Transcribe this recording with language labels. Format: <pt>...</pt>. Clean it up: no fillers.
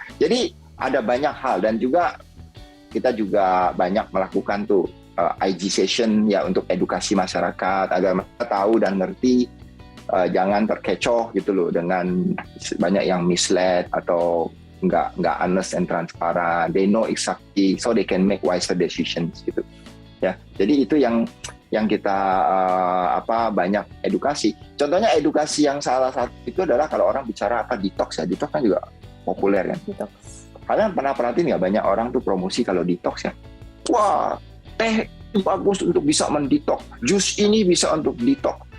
<id>Jadi ada banyak hal, dan juga kita juga banyak melakukan tuh IG session ya untuk edukasi masyarakat agar mereka tahu dan ngerti, jangan terkecoh gitu loh dengan banyak yang misled atau nggak</id> <en>honest and transparent. They know exactly so they can make wiser decisions gitu.</en> <id>Ya, jadi itu yang kita banyak edukasi. Contohnya edukasi yang salah satu itu adalah kalau orang bicara detox ya, detox kan juga populer kan. Detox. Kalian pernah perhatiin nggak banyak orang tuh promosi kalau detox ya? Wah, teh itu bagus untuk bisa mendetox, jus ini bisa untuk detox.</id>